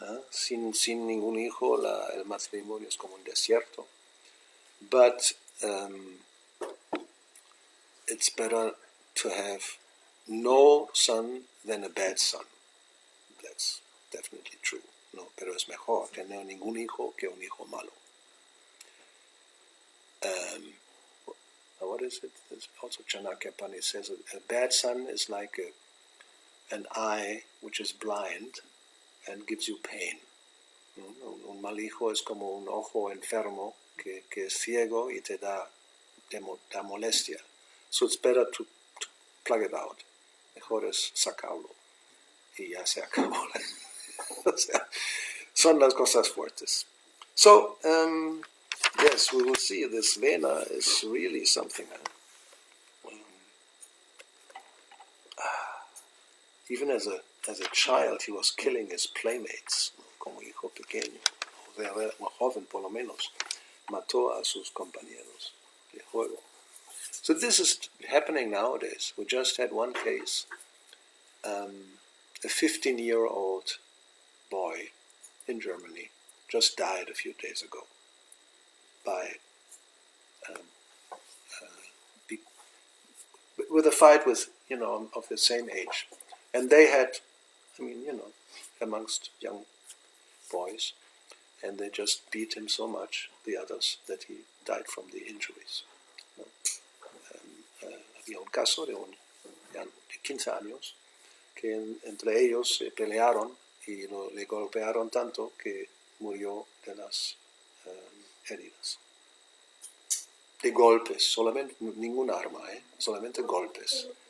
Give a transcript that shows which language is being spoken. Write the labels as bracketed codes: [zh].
[es] Sin ningún hijo, el matrimonio es como un desierto. [en] But it's better to have no son than a bad son. That's definitely true. [es] No, pero es mejor tener ningún hijo que un hijo malo. [en] What is it? There's also Chanakya Pani says a bad son is like an eye which is blind and gives you pain. [es] Un mal hijo es como un ojo enfermo que es ciego y te da molestia. [en] So it's better to plug it out. [es] Mejor es sacarlo y ya se acabó. O sea, son las cosas fuertes. [en] So, yes, we will see this Vena is really something. Even as a child, he was killing his playmates, [es] como hijo pequeño, o joven por lo menos, mató a sus compañeros de juego. [en] So this is happening nowadays. We just had one case, a 15-year-old boy in Germany just died a few days ago by with a fight with of the same age, and they had, amongst young boys, and they just beat him so much, the others, that he died from the injuries. [es] Había un caso de de 15 años que entre ellos se pelearon y le golpearon tanto que murió de las heridas. De golpes, solamente, ningún arma, solamente golpes.